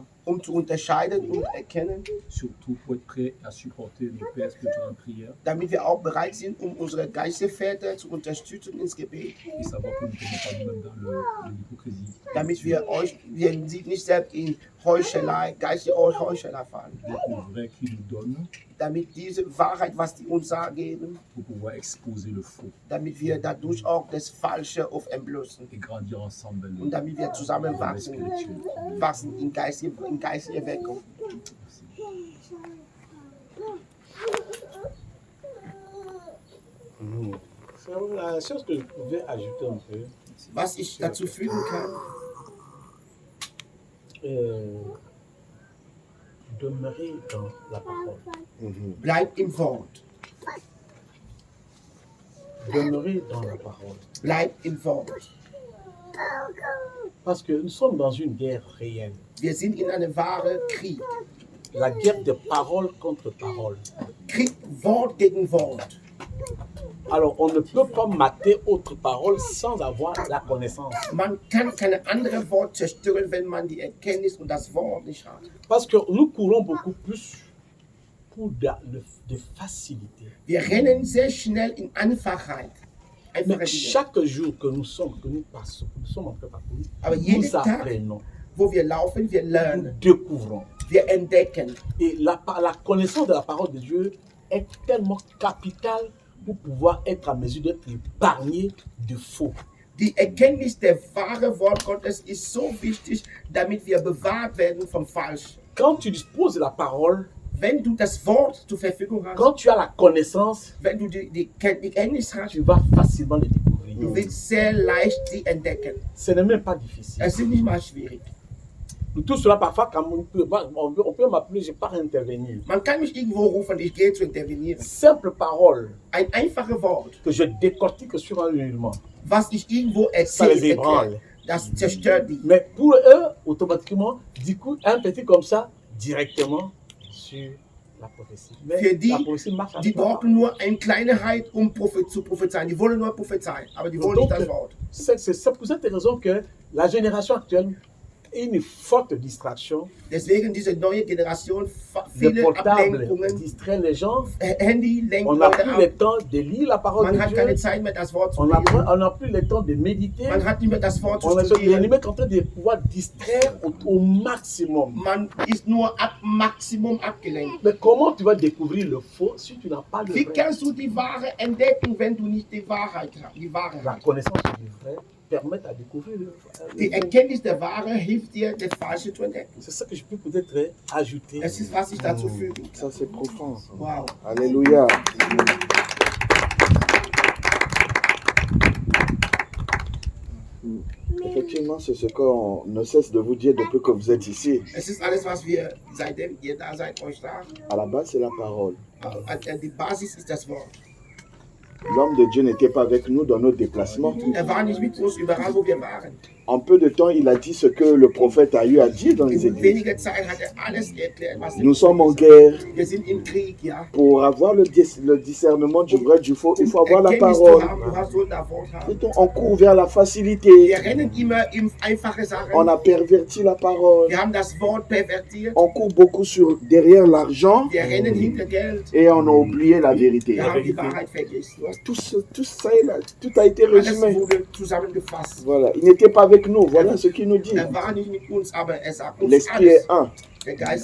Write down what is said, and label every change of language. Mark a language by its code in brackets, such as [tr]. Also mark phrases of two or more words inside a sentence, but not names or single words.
[de] um zu unterscheiden und erkennen, [fr] surtout pour être prêt à supporter nos pères spirituels en prière [de] damit wir auch bereit sind, um unsere Geisterväter zu unterstützen ins Gebet, [fr] et savoir que nous ne tombons pas nous-mêmes dans l'hypocrisie. [de] damit wir sie nicht selbst in Heuchelei, geistige Heuchelei fallen. [fr] D'être le vrai qui nous donne [de] Damit diese Wahrheit, was die uns geben, [fr] pour pouvoir exposer le faux [de] damit wir dadurch auch das Falsche auf entblößen [fr] et grandir ensemble. [de] und damit wir zusammen wachsen in geistige Erweckung. [fr] C'est la chose que je pouvais ajouter un peu. [de] Was ich dazu fügen kann, [fr] Demeurer dans la parole. [de] bleibt im Wort. [fr] Demeurer dans la parole. [de] Bleibt im Wort. [fr] Parce que nous sommes dans une guerre réelle. [de] Wir sind in einem wahren Krieg. [fr] La guerre de parole contre parole. [de] Krieg Wort gegen Wort. [fr] Alors, on ne peut pas mater autre parole sans avoir la connaissance. [de] Man kann keine andere Wort zerstören, wenn man die Erkenntnis und das Wort nicht hat. [fr] Parce que nous courons beaucoup plus pour de facilité. [de] Wir rennen sehr schnell in Einfachheit. Einfache [fr] Mais [de] Dinge. [fr] chaque jour que nous passons, que nous sommes en train de parcourir, [de] Aber jeden [fr] nous [de] Tag, [fr] apprenons, [de] wo wir laufen, wir [fr] nous [de] lernen. [fr] découvrons. [de] Wir entdecken. [fr] Et la connaissance de la parole de Dieu est tellement capitale pour pouvoir être à mesure d'être épargné de faux. [de] Die Erkenntnis der wahren Wort Gottes ist so wichtig, damit wir bewahrt werden vom Falschen. [fr] Quand tu disposes de la parole, [de] Wenn du das Wort zur Verfügung hast, [fr] quand tu as la connaissance, [de] wenn du die Kenntnis hast, [fr] tu vas facilement le découvrir. [de] du willst sehr leicht sie entdecken. [fr] Ce n'est même pas difficile. [de] Es ist nicht mal schwierig. [fr] Tout cela, parfois, quand on peut m'appeler, je pars intervenir. [de] Man kann mich irgendwo rufen, ich gehe zu intervenieren. [fr] Simple parole [de] Ein einfaches Wort, [fr] que je décortique sur un élément. [de] was ich irgendwo [fr] Ça les [de] erzähle, [fr] ébranle. [de] das zerstört die. [fr] Mais pour eux, automatiquement, du coup, un petit comme ça, directement sur la prophétie. Mais [de] Für die, [fr] la prophétie marche [de] Die [fr] avec la [de] brauchen nur eine Kleinheit, um zu prophezeien. Die wollen nur prophezeien, aber die wollen nicht das Wort. [fr] C'est pour cette raison que la génération actuelle est une forte distraction. [de] Deswegen diese neue Generation, [fr] Les [de] viele [fr] portables [de] Ablenkungen, [fr] distraient les gens. [de] Handy lenkt [fr] On n'a [de] Leute [fr] plus [de] ab. [fr] le temps de lire la parole [de] Man [fr] de [de] hat keine [fr] Dieu. [de] Zeit mehr, das Wort zu [fr] On n'a [de] lesen. [fr] plus le temps de méditer. [de] Man hat nicht mehr das Wort zu [fr] On est [de] studieren. [fr] limite en train de pouvoir distraire au maximum. [de] Man ist nur ab Maximum abgelenkt. [fr] Mais comment tu vas découvrir le faux si tu n'as pas le [de] Wie [fr] vrai? [de] kannst du die Ware entdecken, wenn du nicht die Wahrheit hast? Die Wahrheit [fr] La [de] hast. [fr] connaissance du vrai permet à découvrir le [de] Die [fr] vrai. [de] Erkenntnis der Ware hilft dir, das Falsche zu entdecken. [fr] C'est ça que je peux peut-être ajouter. [de] Das ist, was ich dazu füge. [fr] Ça, c'est profond. Ça. Wow. Alléluia. Effectivement, c'est ce qu'on ne cesse de vous dire depuis que vous êtes ici. [de] Es ist alles, was wir seitdem ihr da seid, euch sagen. [fr] À la base, c'est la parole. [de] Die Basis ist das Wort. [fr] L'homme de Dieu n'était pas avec nous dans notre déplacement. [de] War nicht mit uns überall, wo wir waren. [fr] En peu de temps, il a dit ce que le prophète a eu à dire dans les [de] In [fr] églises. [de] weniger Zeit hat alles erklärt, was [fr] Nous sommes en guerre. [de] Wir sind im Krieg, ja. [fr] Pour avoir le discernement du vrai du faux, il faut avoir la [de] Erkenntnis [fr] parole. [de] zu haben, du hast so das Wort haben. [fr] On court vers la facilité. [de] Wir rennen immer in einfache Sachen. [fr] On a perverti la parole. [de] Wir haben das Wort pervertiert. [fr] On court beaucoup derrière l'argent [de] Wir rennen hinter Geld. [fr] et on a oublié la vérité. [de] Wir haben die Wahrheit vergessen. [fr] Tout ça est là, tout a été [de] Alles [fr] résumé. [de] wurde zusammengefasst. [fr] Voilà, il n'était pas avec nous. Voilà ce qu'il nous dit. [de] War nicht mit uns, aber er sagt uns [fr] L'esprit [de] alles. [fr] est un.